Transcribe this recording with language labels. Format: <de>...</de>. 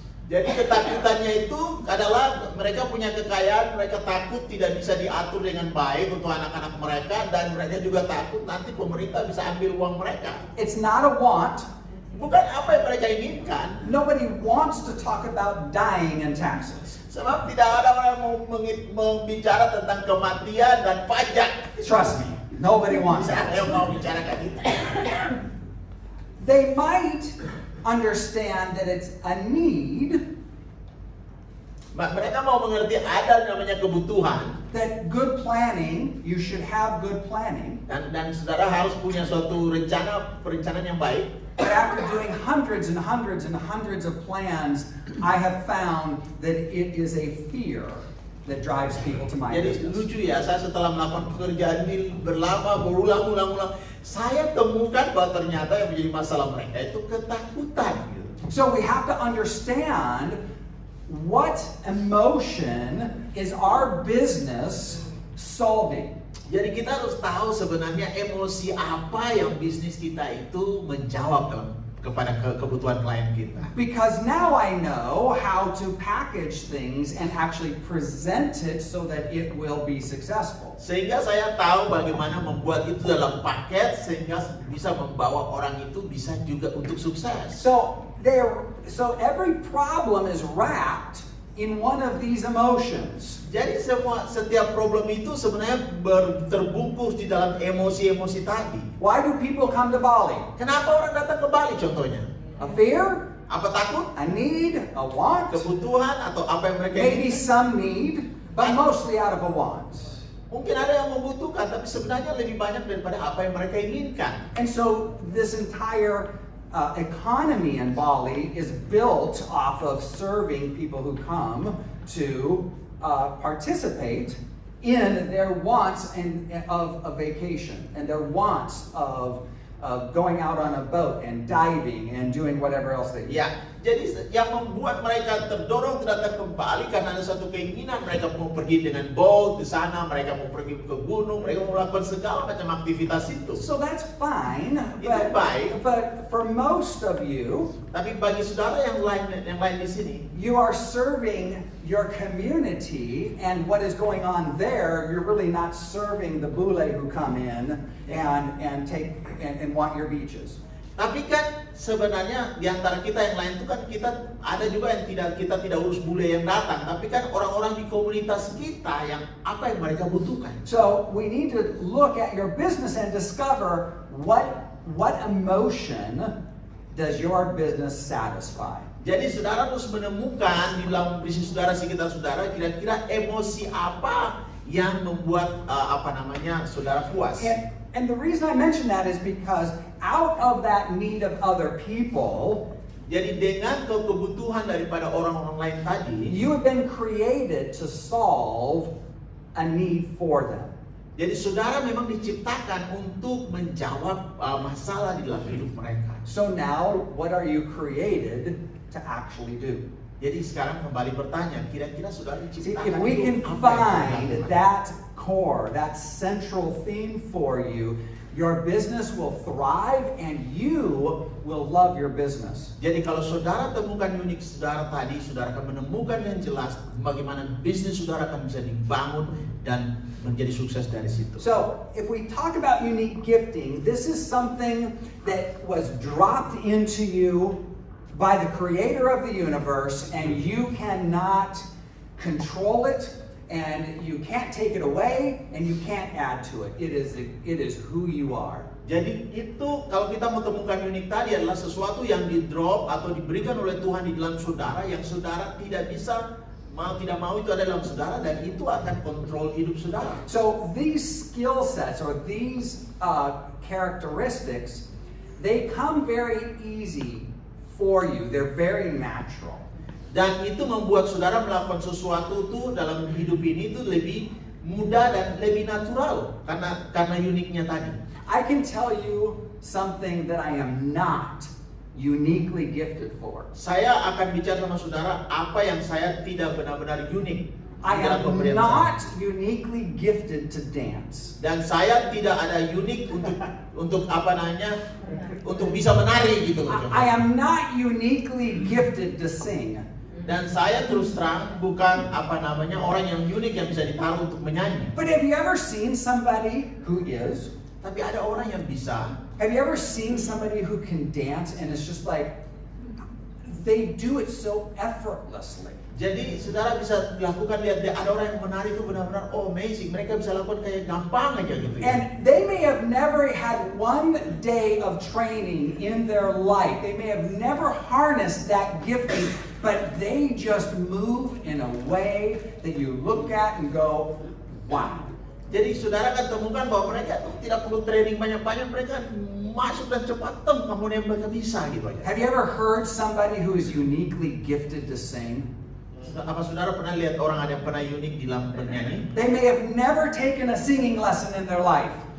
<id>Jadi ketakutannya itu adalah mereka punya kekayaan, mereka takut tidak bisa diatur dengan baik untuk anak-anak mereka dan mereka juga takut nanti pemerintah bisa ambil uang mereka.</id> <en>It's not a want.</en> <id>Bukan apa yang mereka inginkan.</id> <en>Nobody wants to talk about dying and taxes.</en> <id>Sebab tidak ada orang yang mau bicara tentang kematian dan pajak.</id> <en>Trust me, nobody wants</en> <id>Siapa</id> <en>that.</en> <id>yang mau bicarakan itu?</id> <en>They might understand that it's a need,</en> <id>Mereka mau mengerti ada namanya kebutuhan</id> <en>that good planning, you should have good planning.</en> <id>dan saudara harus punya suatu perencanaan yang baik.</id> <en>But after doing hundreds and hundreds and hundreds of plans, I have found that it is a fear that drives people to my</en> <id>Jadi</id> <en>business.</en> <id>lucu ya, saya setelah melakukan pekerjaan ini berulang-ulang, saya temukan bahwa ternyata yang menjadi masalah mereka itu ketakutan. Gitu.</id> <en>So we have to understand what emotion is our business solving.</en> <id>Jadi kita harus tahu sebenarnya emosi apa yang bisnis kita itu menjawab kepada kebutuhan klien kita.</id> <en>Because now I know how to package things and actually present it so that it will be successful.</en> <id>Sehingga saya tahu bagaimana membuat itu dalam paket sehingga bisa membawa orang itu bisa juga untuk sukses.</id> <en>So every problem is wrapped in one of these emotions.</en> <id>Jadi setiap problem itu sebenarnya terbungkus di dalam emosi-emosi tadi.</id> <en>Why do people come to Bali?</en> <id>Kenapa orang datang ke Bali contohnya?</id> <en>A fear,</en> <id>Apa takut?</id> <en>a need, a want,</en> <id>Kebutuhan atau apa yang mereka</id> <en>maybe</en> <id>inginkan?</id> <en>some need, but mostly out of a want.</en> <id>Mungkin ada yang membutuhkan, tapi sebenarnya lebih banyak daripada apa yang mereka inginkan.</id> <en>And so this entire economy in Bali is built off of serving people who come to participate in their wants of a vacation and their wants of going out on a boat and diving and doing whatever else they do.</en> <id>Ya, jadi yang membuat mereka terdorong datang ke Bali karena ada satu keinginan mereka mau pergi dengan boat ke sana, mereka mau pergi ke gunung, mereka mau melakukan segala macam aktivitas itu.</id> <en>So that's fine,</en> <id>Itu baik.</id> <en>but for most of you,</en> <id>Tapi bagi saudara yang lain di sini,</id> <en>you are serving your community, and what is going on there, you're really not serving the bule who come in and want your beaches.</en> <id>tapi kan sebenarnya di antara kita yang lain itu kan kita ada juga yang kita tidak urus bule yang datang, tapi kan orang-orang di komunitas kita yang apa yang mereka butuhkan.</id> <en>So we need to look at your business and discover what emotion does your business satisfy.</en> <id>Jadi saudara harus menemukan di dalam bisnis saudara, sekitar saudara, kira-kira emosi apa yang membuat saudara puas.</id> <en>And the reason I mention that is because out of that need of other people,</en> <id>jadi dengan kebutuhan daripada orang-orang lain tadi,</id> <en>you have been created to solve a need for them.</en> <id>jadi saudara memang diciptakan untuk menjawab masalah di dalam hidup mereka.</id> <en>So now, what are you created to actually do?</en> <id>Jadi sekarang kembali bertanya, kira-kira saudara</id> <en>See,</en> <id>diciptakan</id> <en>if we can</en> <id>untuk apa yang</id> <en>find</en> <id>saudara lakukan?</id> <en>that core, that central theme for you, your business will thrive and you will love your business.</en> <id>Jadi kalau saudara temukan unik saudara tadi, saudara akan menemukan yang jelas bagaimana bisnis saudara akan bisa dibangun dan menjadi sukses dari situ.</id> <en>So, if we talk about unique gifting, this is something that was dropped into you by the creator of the universe, and you cannot control it, and you can't take it away, and you can't add to it. It is who you are.</en> <id>Jadi itu kalau kita mau temukan unik tadi adalah sesuatu yang di drop atau diberikan oleh Tuhan di dalam saudara yang saudara tidak bisa mau tidak mau itu ada dalam saudara dan itu akan kontrol hidup saudara.</id> <en>So these skill sets or these characteristics, they come very easy for you. They're very natural.</en> <id>Dan itu membuat saudara melakukan sesuatu tuh dalam hidup ini tuh lebih mudah dan lebih natural karena uniknya tadi.</id> <en>I can tell you something that I am not uniquely gifted for.</en> <id>Saya akan bicara sama saudara apa yang saya tidak benar-benar unik.</id> <en>I am not uniquely gifted to dance.</en> <id>Dan saya tidak ada unik untuk untuk bisa menari gitu.</id> <en>I am not uniquely gifted to sing.</en> <id>Dan saya terus terang bukan orang yang unik yang bisa ditaruh untuk menyanyi.</id> <en>But have you ever seen somebody who is?</en> <id>Tapi ada orang yang bisa.</id> <en>Have you ever seen somebody who can dance and it's just like they do it so effortlessly?</en> <id>Jadi saudara bisa lakukan, lihat ada orang yang menari itu benar-benar amazing. Mereka bisa lakukan kayak gampang aja gitu.</id> <en>And they may have never had one day of training in their life. They may have never harnessed that gifting, but they just move in a way that you look at and go, wow.</en> <id>Jadi saudara akan temukan bahwa mereka tuh tidak perlu training banyak-banyak, mereka masuk dan cepat kemudian mereka bisa gitu aja.</id> <en>Have you ever heard somebody who is uniquely gifted to sing?</en> <id>Apa saudara pernah lihat orang ada yang pernah unik di dalam bernyanyi?</id> <en>They may have never taken a singing lesson in their life.</en>